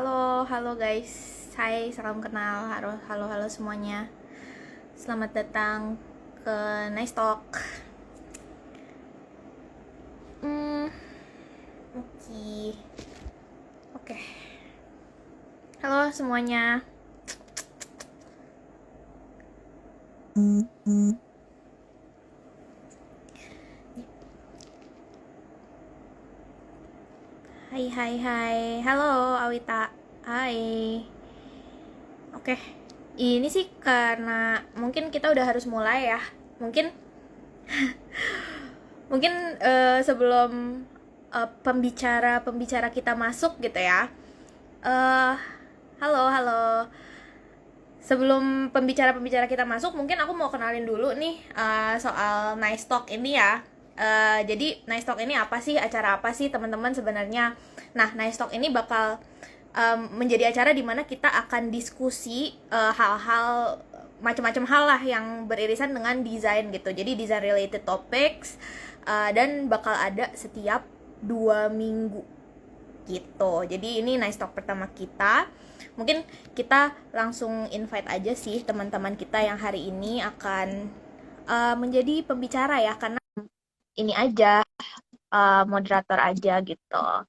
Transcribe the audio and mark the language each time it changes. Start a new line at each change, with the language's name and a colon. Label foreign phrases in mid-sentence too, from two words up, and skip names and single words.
Indonesian: Halo, halo guys. Hai, salam kenal. Halo, halo, halo semuanya. Selamat datang ke Nice Talk. Hmm, oke. Oke. Halo semuanya. Hai, hai, hai. Halo, Awita. Hai. Oke, ini sih karena mungkin kita udah harus mulai ya. Mungkin mungkin sebelum pembicara kita masuk gitu ya. Eh, halo, halo. Sebelum pembicara-pembicara kita masuk, mungkin aku mau kenalin dulu nih soal Nice Talk ini ya. Jadi Nice Talk ini apa sih? Acara apa sih teman-teman sebenarnya? Nah, Nice Talk ini bakal menjadi acara di mana kita akan diskusi hal-hal macam-macam hal lah yang beririsan dengan desain gitu. Jadi
English: design related topics
Indonesian: dan bakal ada setiap 2 minggu gitu. Jadi ini Nice Talk pertama kita. Mungkin kita langsung invite aja sih teman-teman kita yang hari ini akan menjadi pembicara ya, karena ini aja moderator aja gitu.